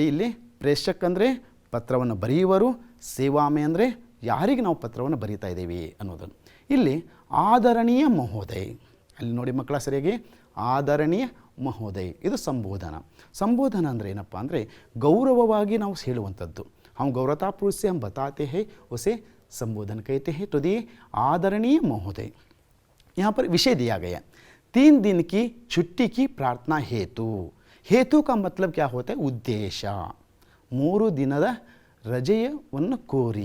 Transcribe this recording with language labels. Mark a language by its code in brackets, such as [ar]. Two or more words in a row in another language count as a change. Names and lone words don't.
[kn] ಇಲ್ಲಿ ಪ್ರೇಷಕ್ ಅಂದರೆ ಪತ್ರವನ್ನು ಬರೆಯುವರು, ಸೇವಾಮೆ ಅಂದರೆ ಯಾರಿಗೆ ನಾವು ಪತ್ರವನ್ನು ಬರೀತಾ ಇದ್ದೀವಿ ಅನ್ನೋದನ್ನು. ಇಲ್ಲಿ [hi] आदरणीय महोदय, [kn] ಅಲ್ಲಿ ನೋಡಿ ಮಕ್ಕಳ ಸರಿಯಾಗಿ, [hi] आदरणीय महोदय [kn] ಇದು ಸಂಬೋಧನ. ಸಂಬೋಧನ ಅಂದರೆ ಏನಪ್ಪ ಅಂದರೆ ಗೌರವವಾಗಿ ನಾವು ಹೇಳುವಂಥದ್ದು. [hi] हम गौरवतापूर्वक से हम बताते हैं उसे संबोधन कहते हैं. तो दिए आदरणीय महोदय. यहाँ पर विषय दिया गया 3 दिन की छुट्टी की प्रार्थना हेतु. हेतु का मतलब क्या होता है? [kn] उद्देश्य. 3 ದಿನದ रजयವನ್ನು ಕೋರಿ.